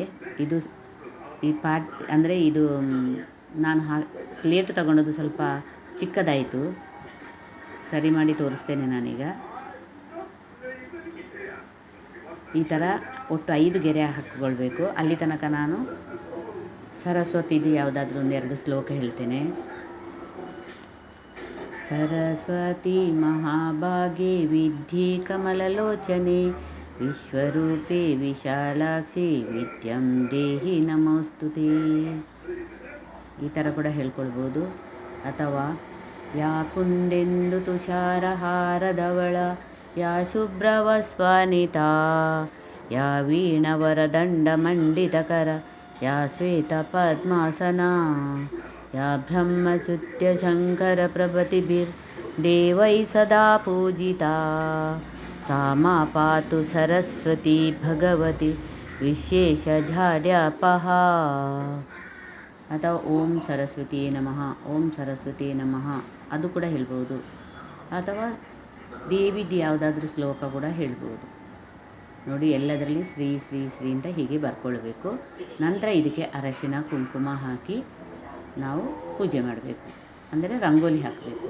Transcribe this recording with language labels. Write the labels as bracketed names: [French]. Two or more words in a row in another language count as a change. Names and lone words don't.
[Kannada] ಇದು ಈ ಅಂದರೆ ಇದು ನಾನು ಸ್ಲೇಟ್ ತಗೊಂಡದ್ದು ಸ್ವಲ್ಪ ಚಿಕ್ಕದಾಯಿತು, ಸರಿ ಮಾಡಿ ತೋರಿಸ್ತೇನೆ ನಾನೀಗ. ಈ ಥರ ಒಟ್ಟು 5 ಗೆರೆ ಹಾಕಿಕೊಳ್ಬೇಕು. ಅಲ್ಲಿ ತನಕ ನಾನು ಸರಸ್ವತಿದು ಯಾವುದಾದ್ರೂ ಒಂದೆರಡು ಶ್ಲೋಕ ಹೇಳ್ತೇನೆ. [Sanskrit] सरस्वती महाभागे विद्ये कमललोचने विश्वरूपे विशालाक्षಿ ವಿದ್ಯಂ ದೇಹಿ ನಮೋಸ್ತುತೆ. [Kannada] ಈ ಥರ ಕೂಡ ಹೇಳ್ಕೊಳ್ಬೋದು. ಅಥವಾ [Sanskrit] ಯಾ ಕುಂದೆಂದು ತುಷಾರಹಾರದವಳ ಯಾ ಶುಭ್ರವಸ್ವಾನಿತಾ ಯಾ ವೀಣವರದಂಡಮಂಡಿತಕರ ಯಾ ಶ್ವೇತ ಪದ್ಮಾಸನಾ ಯಾ ಬ್ರಹ್ಮಚ್ಯುತ್ಯ ಶಂಕರ ಪ್ರಭೃತಿಭಿರ್ದೇವೈ ಸದಾ ಪೂಜಿತಾ सा मा पातु सरस्वती भगवती ವಿಶೇಷಜಾಡ್ಯಪಹ. [Kannada] ಅಥವಾ [Sanskrit] ಓಂ ಸರಸ್ವತಿ ನಮಃ, ಓಂ ಸರಸ್ವತಿ ನಮಃ [Kannada] ಅದು ಕೂಡ ಹೇಳ್ಬೋದು. ಅಥವಾ ದೇವಿದು ಯಾವುದಾದ್ರೂ ಶ್ಲೋಕ ಕೂಡ ಹೇಳ್ಬೋದು. ನೋಡಿ, ಎಲ್ಲದರಲ್ಲಿ ಶ್ರೀ ಶ್ರೀ ಶ್ರೀ ಅಂತ ಹೀಗೆ ಬರ್ಕೊಳ್ಬೇಕು. ನಂತರ ಇದಕ್ಕೆ ಅರಶಿನ ಕುಂಕುಮ ಹಾಕಿ ನಾವು ಪೂಜೆ ಮಾಡಬೇಕು, ಅಂದರೆ ರಂಗೋಲಿ ಹಾಕಬೇಕು.